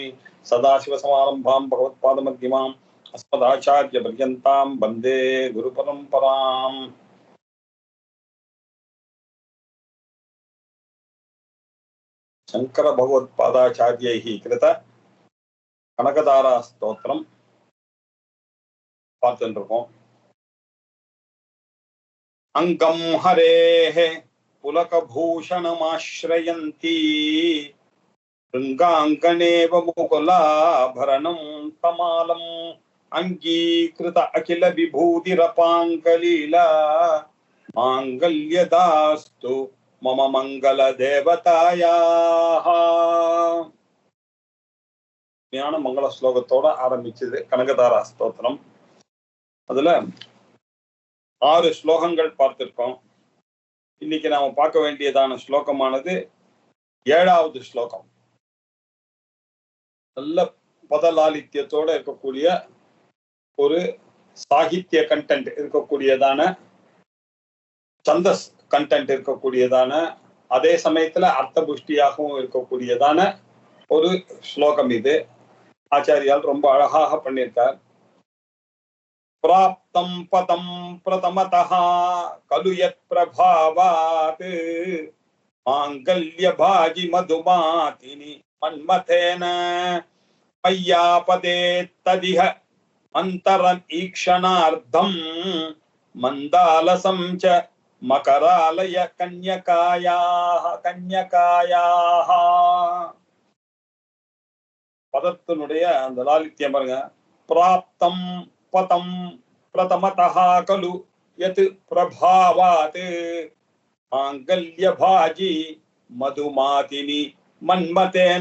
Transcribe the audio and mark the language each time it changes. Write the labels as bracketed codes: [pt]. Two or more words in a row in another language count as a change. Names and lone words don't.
[sa] सदाशिवसमारम्भां भगवत्पादमध्यमाम् अस्मदाचार्यपर्यन्तां वन्दे गुरुपरम्पराम्। शङ्कर भगवत्पादाचार्यैः कृत कनकदारा स्तोत्रं பார்த்துருக்கோம். अङ्गं हरेः पुलकभूषणमाश्रयन्ती शृङ्गाङ्गनेव मुकुलाभरणं तमालम् अङ्गीकृत अखिल विभूतिरपाङ्गलीला माङ्गल्यदास्तु मम मङ्गलदेवतायाः. [ta] ஞான மங்கள ஸ்லோகத்தோட ஆரம்பிச்சது கனகதாரா ஸ்தோத்திரம். அதுல 6 ஸ்லோகங்கள் பார்த்திருக்கோம். இன்னைக்கு நாம பார்க்க வேண்டியதான ஸ்லோகமானது 7வது ஸ்லோகம். நல்ல பதலாலித்யத்தோட இருக்கக்கூடிய ஒரு சாகித்ய கண்டென்ட் இருக்கக்கூடியதான, சந்தஸ் கண்டென்ட் இருக்கக்கூடியதான, அதே சமயத்துல அர்த்த புஷ்டியாகவும் இருக்கக்கூடியதான ஒரு ஸ்லோகம் இது. ஆச்சாரியால் ரொம்ப அழகாக பண்ணியிருக்கார். [sa] प्राप्तं पदं प्रथमतः खलु यत्प्रभावात् माङ्गल्यभाजि मधुमातिनि मन्मथेन मय्यापदे तदिह अन्तरम् ईक्षणार्धं मन्दालसं च मकरालय कन्यकायाः. [ta] பதத்தினுடைய அந்த லாலித்யம் பாருங்க. [sa] प्राप्तं पदं प्रथमतः खलु यत् प्रभावात् माङ्गल्यभाजि मधुमातिनि मन्मथेन.